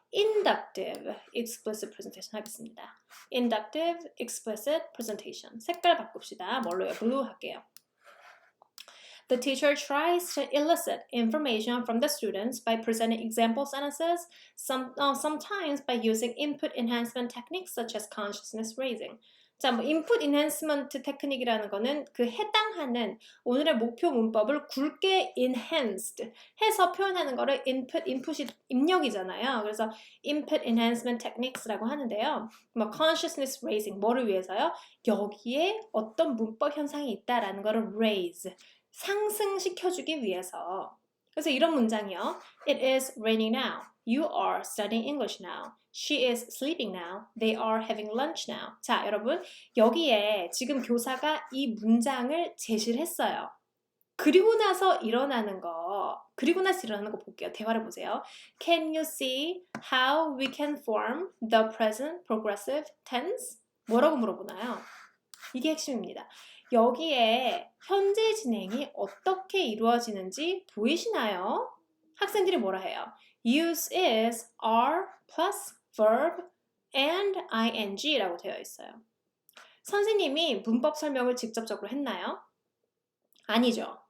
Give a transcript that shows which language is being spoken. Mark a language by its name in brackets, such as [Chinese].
[English] Inductive explicit presentation [Korean] 하겠습니다. [English] Inductive explicit presentation [Korean] 색깔 바꿉시다. 뭘로요? 블루 할게요. [English] The teacher tries to elicit information from the students by presenting example sentences, sometimes by using input enhancement techniques such as consciousness raising. [Korean] 자, 뭐 input enhancement technique이라는 거는 그 해당하는 오늘의 목표 문법을 굵게 enhanced 해서 표현하는 거를 input이 입력이잖아요. 그래서 input enhancement techniques라고 하는데요. 뭐 consciousness raising 뭐를 위해서요? 여기에 어떤 문법 현상이 있다라는 거를 raise 상승시켜주기 위해서. 그래서 이런 문장이요. [English] It is raining now. You are studying English now. She is sleeping now. They are having lunch now. [Korean] 자, 여러분 여기에 지금 교사가 이 문장을 제시를 했어요. 그리고 나서 일어나는 거 볼게요. 대화를 보세요. [English] Can you see how we can form the present progressive tense? [Korean] 뭐라고 물어보나요? 이게 핵심입니다. 여기에 현재 진행이 어떻게 이루어지는지 보이시나요? 학생들이 뭐라 해요? [English] Use is are plus verb and ing라고 [Korean] 되어 있어요. 선생님이 문법 설명을 직접적으로 했나요? 아니죠.